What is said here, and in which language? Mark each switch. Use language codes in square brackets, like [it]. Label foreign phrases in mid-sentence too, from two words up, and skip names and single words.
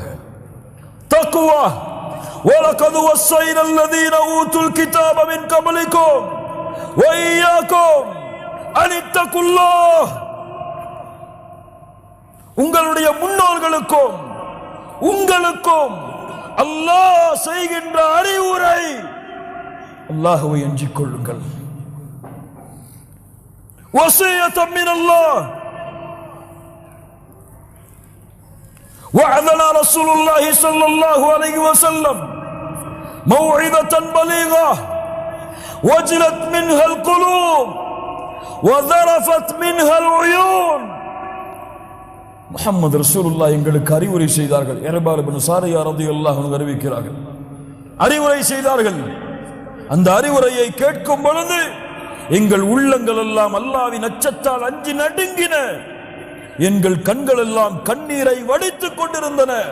[ar] تقوى ولقد وصينا الذين أوتوا الكتاب من قبلكم وإياكم أن اتقوا الله, [ta] உங்களுடைய முன்னோர்களுக்கும் உங்களுக்கும் அல்லாஹ் செய்கின்ற அறிவுரை, அல்லாஹ்வை அஞ்சிக் கொள்ளுங்கள். [ar] وصية من الله وعظنا رسول الله صلى الله عليه وسلم موعظة بليغة وجلت منها القلوب وذرفت منها العيون. [ta] முஹம்மது ரசூலுல்லாஹ் எங்களுக்கு அறிவுரை செய்தார்கள். இர்பால் இப்னு சாரியா ரலியல்லாஹு அன்ஹு அறிவிக்கிறார்கள், அறிவுரை செய்தார்கள். அந்த அறிவுரையை கேட்கும் பொழுது எங்கள் உள்ளங்கள் எல்லாம் அல்லாஹ்வின் அச்சத்தால் அஞ்சி நடுங்கின. எங்கள் கண்கள் எல்லாம் கண்ணீரை வடித்துக் கொண்டிருந்தன.